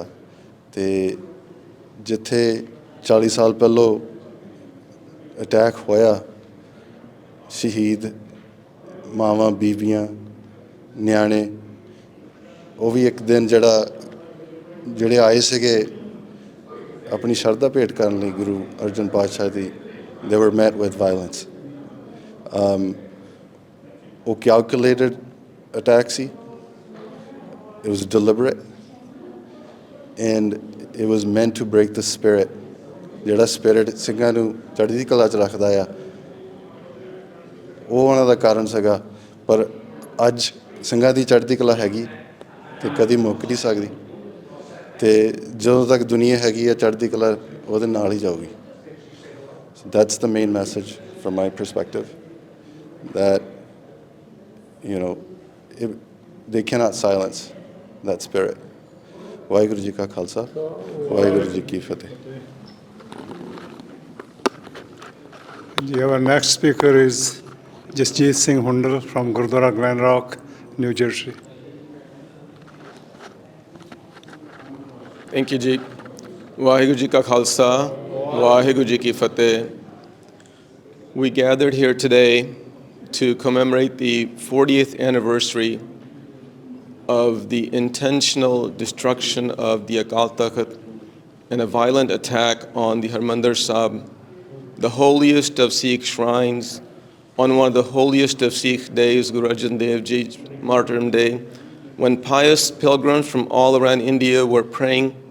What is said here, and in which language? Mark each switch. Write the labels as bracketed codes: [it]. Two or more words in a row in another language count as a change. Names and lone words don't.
[pa] ਅਤੇ ਜਿੱਥੇ 40 ਸਾਲ ਪਹਿਲੋਂ ਅਟੈਕ ਹੋਇਆ, ਸ਼ਹੀਦ ਮਾਵਾਂ, ਬੀਬੀਆਂ, ਨਿਆਣੇ, ਉਹ ਵੀ ਇੱਕ ਦਿਨ ਜਿਹੜੇ ਆਏ ਸੀਗੇ ਆਪਣੀ ਸ਼ਰਧਾ ਭੇਟ ਕਰਨ ਲਈ ਗੁਰੂ ਅਰਜਨ ਪਾਤਸ਼ਾਹ ਦੀ, [en] they were met with violence. ਉਹ calculated attack ਸੀ, it was deliberate and it was meant to break the spirit. ਜਿਹੜਾ ਸਪਿਰਿਟ ਸਿੰਘਾਂ ਨੂੰ ਚੜ੍ਹਦੀ ਕਲਾ 'ਚ ਰੱਖਦਾ ਆ, ਉਹ ਉਹਨਾਂ ਦਾ ਕਾਰਨ ਸੀਗਾ। ਪਰ ਅੱਜ ਸਿੰਘਾਂ ਦੀ ਚੜ੍ਹਦੀ ਕਲਾ ਹੈਗੀ ਅਤੇ ਕਦੀ ਮੁੱਕ ਨਹੀਂ ਸਕਦੀ, ਅਤੇ ਜਦੋਂ ਤੱਕ ਦੁਨੀਆ ਹੈਗੀ ਆ ਚੜ੍ਹਦੀ ਕਲਾ ਉਹਦੇ ਨਾਲ ਹੀ ਜਾਊਗੀ। That's the main message from my perspective, that they cannot silence that spirit. [pa] ਵਾਹਿਗੁਰੂ ਜੀ ਕਾ ਖਾਲਸਾ, ਵਾਹਿਗੁਰੂ ਜੀ ਕੀ ਫਤਿਹ। [en] Our next speaker is Jasjeet Singh Hundal from Gurdwara Glen Rock, New Jersey. Thank you, Ji. [pa] ਵਾਹਿਗੁਰੂ ਜੀ ਕਾ ਖਾਲਸਾ, ਵਾਹਿਗੁਰੂ ਜੀ ਕੀ ਫਤਿਹ. [en] We gathered here today to commemorate the 40th anniversary of the intentional destruction of the Akal Takht and a violent attack on the Harmandir Sahib, the holiest of Sikh shrines, on one of the holiest of Sikh days, Guru Arjan Dev Ji's Martyrdom Day, when pious pilgrims from all around India were praying